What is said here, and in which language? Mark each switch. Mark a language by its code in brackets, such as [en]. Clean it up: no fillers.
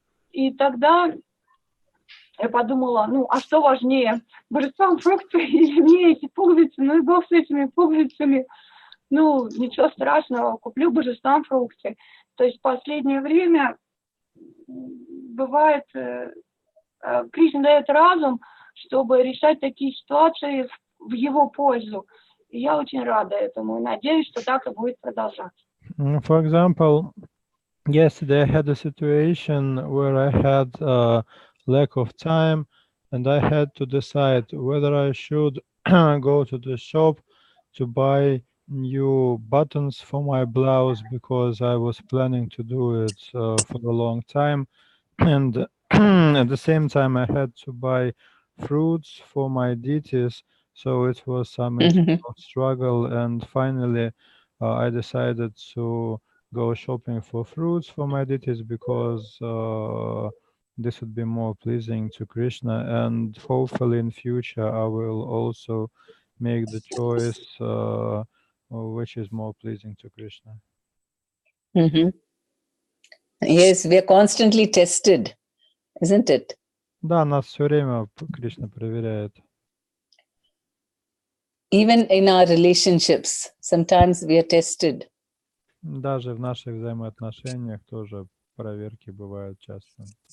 [ru] И тогда я подумала, а что важнее, божествам фрукты или мне эти пуговицы, и Бог с этими пуговицами, ничего страшного, куплю божествам фрукты. То есть в последнее время бывает, Кришна дает разум, чтобы решать такие ситуации в его пользу. И я очень рада этому и надеюсь, что так и будет продолжаться. [en] For example, yesterday I had a situation where I had a lack of time and I had to decide whether I should go to the shop to buy new buttons for my blouse because I was planning to do it for a long time, and at the same time I had to buy fruits for my deities, so it was some struggle, and finally I decided to go shopping for fruits for my deities because this would be more pleasing to Krishna, and hopefully in future I will also make the choice which is more pleasing to Krishna. Yes, we are constantly tested, isn't it? [ru] Да, нас все время Кришна проверяет. [en] Even in our relationships, sometimes we are tested. [ru] Даже в наших взаимоотношениях тоже проверки бывают часто.